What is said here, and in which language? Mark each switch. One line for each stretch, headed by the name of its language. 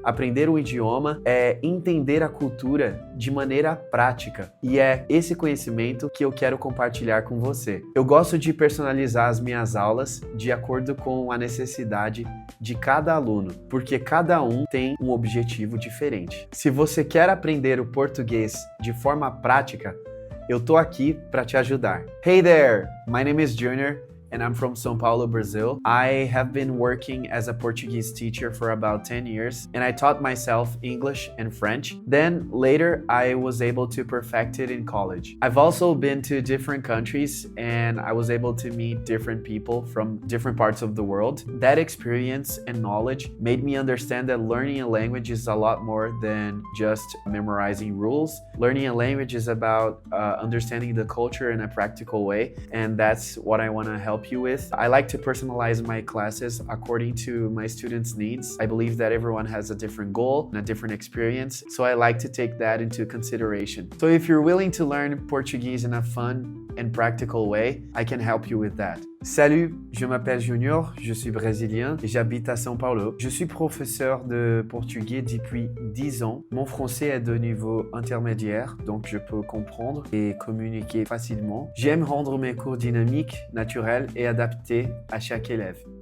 Portuguese: Aprender um idioma é entender a cultura de maneira prática e é esse conhecimento que eu quero compartilhar com você. Eu gosto de personalizar as minhas aulas de acordo com a necessidade de cada aluno, porque cada um tem um objetivo diferente. Se você quer aprender o português de forma prática, eu tô aqui para te ajudar.
English: Hey there, my name is Junior and I'm from São Paulo, Brazil. I have been working as a Portuguese teacher for about 10 years and I taught myself English and French. Then later I was able to perfect it in college. I've also been to different countries and I was able to meet different people from different parts of the world. That experience and knowledge made me understand that learning a language is a lot more than just memorizing rules. Learning a language is about understanding the culture in a practical way, and that's what I want to help you with. I like to personalize my classes according to my students' needs. I believe that everyone has a different goal and a different experience, so I like to take that into consideration. So if you're willing to learn Portuguese in a fun and practical way, I can help you with that.
French: Salut, je m'appelle Junior, je suis brésilien et j'habite à São Paulo. Je suis professeur de portugais depuis 10 ans. Mon français est de niveau intermédiaire, donc je peux comprendre et communiquer facilement. J'aime rendre mes cours dynamiques, naturels et adaptés à chaque élève.